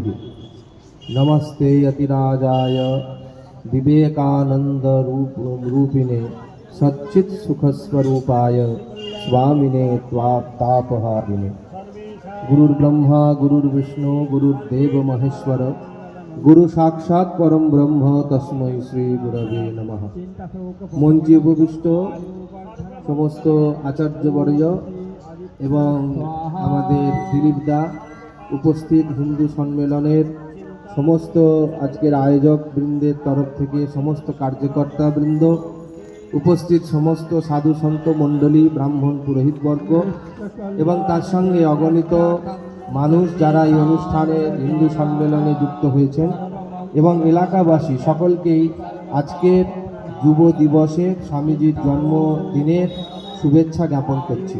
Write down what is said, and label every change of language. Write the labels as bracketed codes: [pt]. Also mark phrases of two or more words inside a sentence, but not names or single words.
[sa] नमस्ते यतिराजाय विवेकानंद रूपिणे सच्चित् सुखस्वरूपाय स्वामिने तापहारिणे। गुरुर्ब्रह्मा गुरुर्विष्णु गुरुर्देव महेश्वर गुरु साक्षात् परम ब्रह्म तस्मै श्री गुरवे नमः। [bn] মঞ্চে উপবিষ্ট সমস্ত আচার্যবর্গ এবং আমাদের দিলীপ দা, উপস্থিত হিন্দু সম্মেলনের সমস্ত আজকের আয়োজক বৃন্দের তরফ থেকে সমস্ত কার্যকর্তা বৃন্দ, উপস্থিত সমস্ত সাধু সন্ত মণ্ডলী, ব্রাহ্মণ পুরোহিতবর্গ এবং তার সঙ্গে অগণিত মানুষ যারা এই অনুষ্ঠানে হিন্দু সম্মেলনে যুক্ত হয়েছেন এবং এলাকাবাসী সকলকেই আজকের যুব দিবসে স্বামীজির জন্মদিনের শুভেচ্ছা জ্ঞাপন করছি।